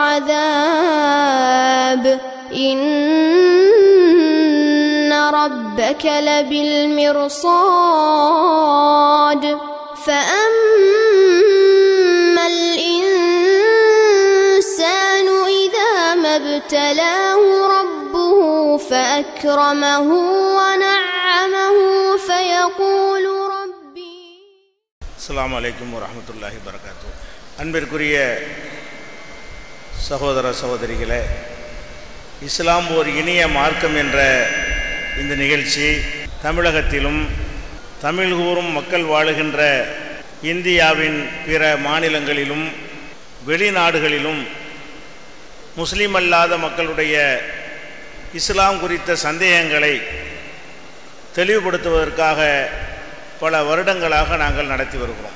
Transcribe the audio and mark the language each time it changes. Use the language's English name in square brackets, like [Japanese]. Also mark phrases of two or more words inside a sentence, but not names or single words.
[Arabic] عذاب إن ربك لبالمرصاد فأما الإنسان إذا ما ابتلاه ربه فأكرمه ونعمه فيقول ربي. السلام عليكم ورحمة الله وبركاته. [Tamil] அன்பிற்குரிய சகோதர சகோதரிகளே, இஸ்லாம் ஒரு இனிய மார்க்கம் என்ற இந்த நிகழ்ச்சி தமிழகத்திலும் தமிழ் கூறும் மக்கள் வாழுகின்ற இந்தியாவின் பிற மாநிலங்களிலும் வெளிநாடுகளிலும் முஸ்லீம் அல்லாத மக்களுடைய இஸ்லாம் குறித்த சந்தேகங்களை தெளிவுபடுத்துவதற்காக பல வருடங்களாக நாங்கள் நடத்தி வருகிறோம்.